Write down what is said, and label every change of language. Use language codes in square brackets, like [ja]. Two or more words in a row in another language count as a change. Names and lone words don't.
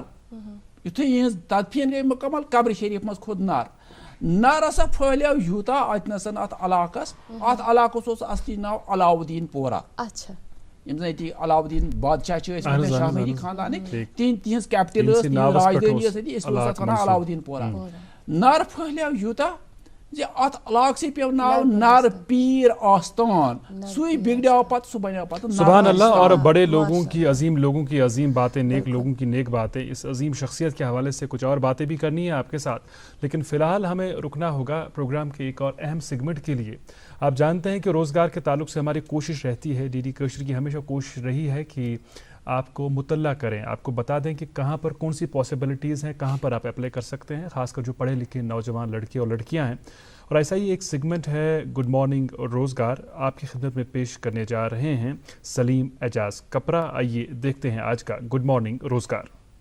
[ks] یُتھُے یِہنٛز تدفیٖن گٔے مُکمل قبرِ شریٖف منٛز کھوٚت نر ہسا پھہلیو یوٗتاہ اتنس اتھ علاقس اوس اصلی ناو علاؤدیٖن پورہ یِم زن ییٚتہِ علاؤدیٖن بادشاہ چھِ ٲسۍ شاہ مہری خاندانٕکۍ تِہنٛز کیپٹل ٲس راجدٲنی ٲس أتی أسۍ اوس اتھ ونان علاؤدیٖن پورہ نر پھہلیو یوٗتاہ زِ اتھ علاقسٕے پیٚو ناو نر پیٖر آستان سُے بگڑیو پتہٕ سُہ بنیو پتہٕ [ur] سبحان اللہ اور بڑے لوگوں کی عظیم باتیں نیک لوگوں کی نیک باتیں اس عظیم شخصیت کے حوالے سے کچھ اور باتیں بھی کرنی ہیں آپ کے ساتھ لیکن فی الحال ہمیں رکنا ہوگا پروگرام کے ایک اور اہم سیگمنٹ کے لیے آپ جانتے ہیں کہ روزگار کے تعلق سے ہماری کوشش رہتی ہے ڈی ڈی کشر کی ہمیشہ کوشش رہی ہے کہ آپ کو مطلع کریں آپ کو بتا دیں کہ کہاں پر کون سی پاسبلٹیز ہیں کہاں پر آپ اپلائی کر سکتے ہیں خاص کر جو پڑھے لکھے نوجوان لڑکے اور لڑکیاں ہیں اور ایسا ہی ایک سیگمنٹ ہے [en] good morning [ur] روزگار آپ کی خدمت میں پیش کرنے جا رہے ہیں سلیم اعجاز کپرا آئیے دیکھتے ہیں آج کا [en] good morning [ur] روزگار